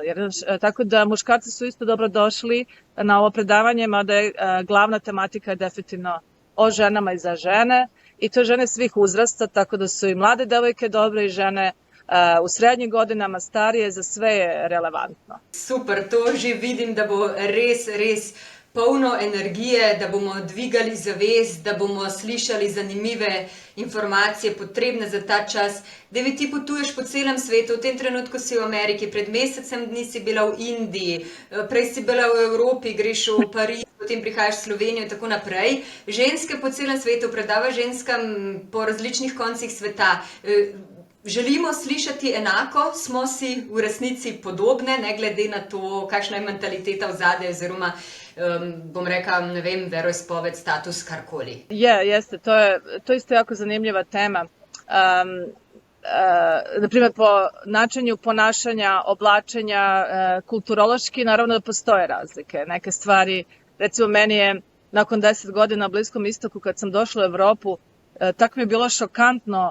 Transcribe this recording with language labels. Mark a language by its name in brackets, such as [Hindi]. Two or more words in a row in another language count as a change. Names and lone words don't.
[Croatian] Tako da muškarci su isto dobrodošli na ovo predavanje, mada je glavna tematika definitivno o ženama i za žene. I to žene svih uzrasta, tako da su i mlade devojke dobre i žene u srednjim godinama, starije, za sve je relevantno. [Slovenian] Super, to že vidim, da bo res polno energije, da bomo dvigali zavest, da bomo slišali zanimive informacije, potrebne za ta čas. Devi, ti potuješ po celem svetu, v tem trenutku si v Ameriki, pred mesecem dni si bila v Indiji, prej si bila v Evropi, greš v Pariz, potem prihajaš v Slovenijo in tako naprej. Ženske po celem svetu, predava ženskam po različnih koncih sveta. Želimo slišati enako, smo si v resnici podobne, ne glede na to, kakšna je mentaliteta vzadaj, oziroma bom rekla, ne vem, veroizpoved, status, karkoli. [Croatian] Jeste, to je isto jako zanimljiva tema. Naprimjer, po načinu ponašanja, oblačenja, kulturološki, naravno da postoje razlike. Neke stvari, recimo meni je nakon 10 godina na Bliskom istoku, kad sam došla u Evropu, tako mi je bilo šokantno.